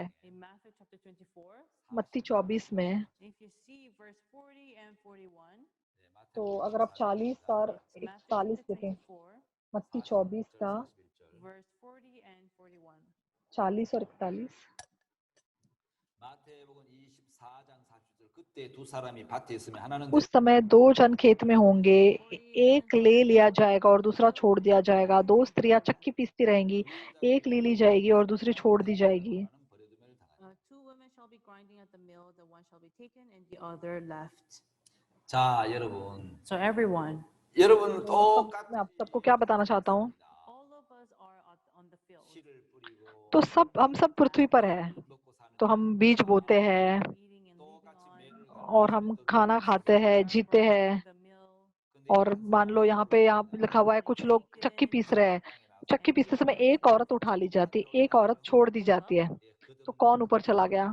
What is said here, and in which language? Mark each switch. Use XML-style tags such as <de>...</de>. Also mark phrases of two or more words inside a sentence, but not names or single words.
<hi>मत्ती 24 में, तो अगर आप 40 और 41 देखें, मत्ती 24 का 40 और 41। उस समय 2 जन खेत में होंगे, एक ले लिया जाएगा और दूसरा छोड़ दिया जाएगा। 2 स्त्रियां चक्की पीसती रहेंगी, एक ले ली जाएगी और दूसरी छोड़ दी जाएगी।</hi> <ko>자, 여러분.</ko> <en>So everyone,</en> <ko>여러분</ko> <hi>तो</hi> <ko>똑같이</ko> <hi>मैं आप सबको क्या बताना चाहता हूँ,</hi> <en>all of us are on the field.</en> <hi>तो हम सब पृथ्वी पर है,</hi> <ko>먹고 사는</ko> <hi>तो हम बीज बोते हैं और हम खाना खाते हैं, जीते हैं। और मान लो यहाँ पे लिखा हुआ है कुछ लोग चक्की पीस रहे हैं, चक्की पीसते समय एक औरत उठा ली जाती, एक औरत छोड़ दी जाती है, तो कौन ऊपर चला गया?</hi>